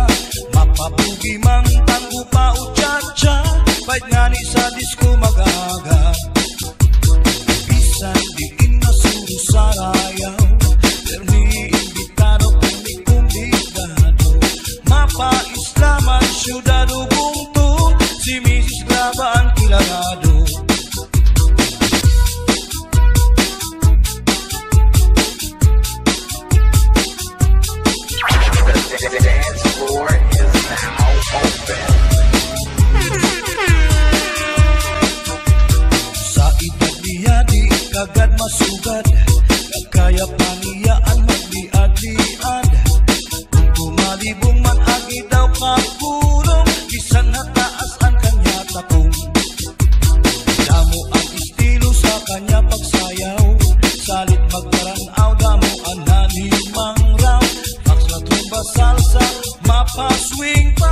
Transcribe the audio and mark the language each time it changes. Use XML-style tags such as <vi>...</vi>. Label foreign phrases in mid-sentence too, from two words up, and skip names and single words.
<hil>Mapabugi mang tanggo pa o Chacha, kahit nga ni sa disco mag-aga. Bisan diin na susarayaw, permi imbitado, permi kumbidado. Mapa-islaman, syudad Ubuntu, si Mrs. Clavan kilalado.</hil> <en>The dance floor is now open.</en> <hil>Sa edad niya di kagad masugad, nagkaya paniyaan magdiad-diad. Kung tumalibong man agi daw kakurong, bisan hataas ang kanya takong. Damo ang estilo sa kanya pagsayaw, salit magkaranaw, damo ang nanhimang raw. Max na tumba salsa, mapa swing</hil>